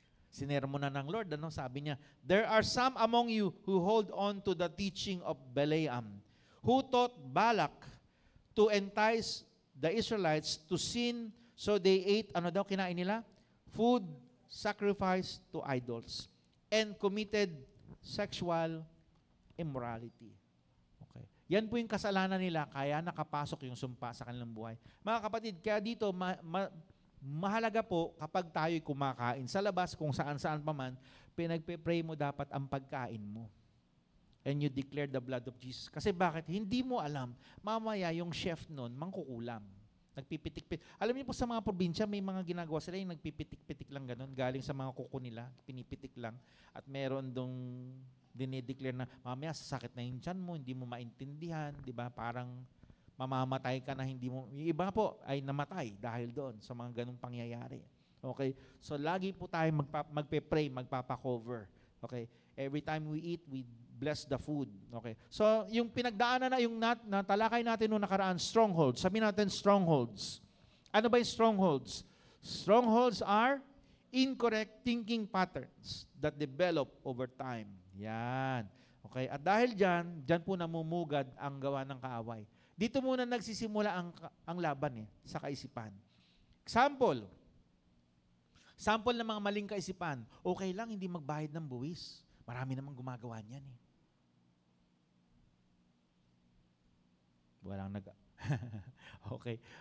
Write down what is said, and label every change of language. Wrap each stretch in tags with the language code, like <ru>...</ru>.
<tl>Sinermo na ng Lord, ano? Sabi niya,</tl> <en>there are some among you who hold on to the teaching of Balaam, who taught Balak to entice the Israelites to sin, so they ate,</en> <tl>ano daw kinain nila?</tl> <en>Food sacrificed to idols, and committed sexual immorality.</en> <tl>Okay. Yan po yung kasalanan nila, kaya nakapasok yung sumpa sa kanilang buhay. Mga kapatid, kaya dito, mahalaga po kapag tayo'y kumakain sa labas, kung saan-saan pa man, pinagpe-pray mo dapat ang pagkain mo.</tl> <en>And you declare the blood of Jesus.</en> <tl>Kasi bakit? Hindi mo alam, mamaya yung chef nun, mangkukulam. Nagpipitik-pitik. Alam niyo po sa mga probinsya, may mga ginagawa sila yung nagpipitik-pitik lang ganun, galing sa mga kuko nila, pinipitik lang. At meron dong dinideclare na, mamaya sasakit na yung tiyan mo, hindi mo maintindihan, di ba? Parang mamamatay ka na hindi mo, yung iba po ay namatay dahil doon sa mga ganung pangyayari. Okay? So, lagi po tayo magpe-pray, magpapa-cover. Okay?</tl> <en>Every time we eat, we bless the food.</en> <tl>Okay? So, yung pinagdaanan na yung natalakay natin noong nakaraan, strongholds. Sabihin natin strongholds. Ano ba yung strongholds?</tl> <en>Strongholds are incorrect thinking patterns that develop over time.</en> <tl>Yan. Okay? At dahil dyan po namumugad ang gawa ng kaaway. Dito muna nagsisimula ang laban sa kaisipan. Sample ng mga maling kaisipan. Okay lang, hindi magbayad ng buwis. Marami namang gumagawa niyan Walang Okay.</tl>